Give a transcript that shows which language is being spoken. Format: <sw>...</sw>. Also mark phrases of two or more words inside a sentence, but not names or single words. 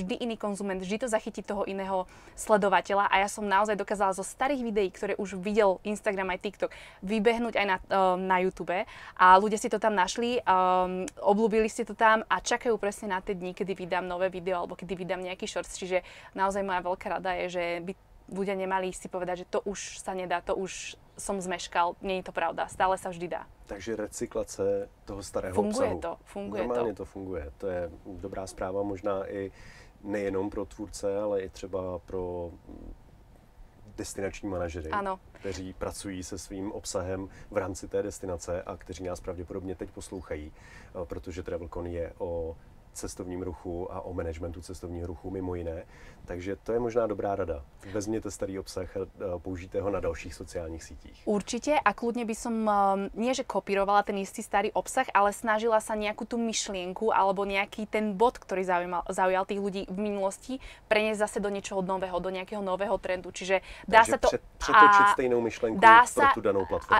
<sk>vždy iný konzument, vždy to zachytí toho iného sledovateľa a ja som naozaj dokázala zo starých videí, ktoré už videl Instagram aj TikTok, vybehnúť aj na YouTube a ľudia si to tam našli, obľúbili si to tam a čakajú presne na tie dni, kedy vydám nové video alebo kedy vydám nejaký shorts, čiže naozaj moja veľká rada je, že by ľudia nemali si povedať, že to už sa nedá, to už som zmeškal, nie je to pravda, stále sa vždy dá.</sk> <cs>Takže recyklace toho starého obsahu. Funguje to. Normálně to funguje. To je dobrá zpráva, možná i nejenom pro tvůrce, ale i třeba pro destinační manažery, kteří pracují se svým obsahem v rámci té destinace a kteří nás pravděpodobně teď poslouchají, protože TravelCon je o cestovním ruchu a o managementu cestovního ruchu mimo jiné. Takže to je možná dobrá rada. Vezměte starý obsah a použijte ho na dalších sociálních sítích.</cs> <sk>Určite a kľudne by som nie že kopírovala ten istý starý obsah, ale snažila sa nejakú tú myšlienku alebo nejaký ten bod, ktorý zaujal tých ľudí v minulosti, preniesť zase do niečoho nového, do nejakého nového trendu. Čiže dá sa to</sk> <cs>přetočiť stejnou myšlenku pro</cs> <sk>tú danú</sk> <cs>platformu.</cs>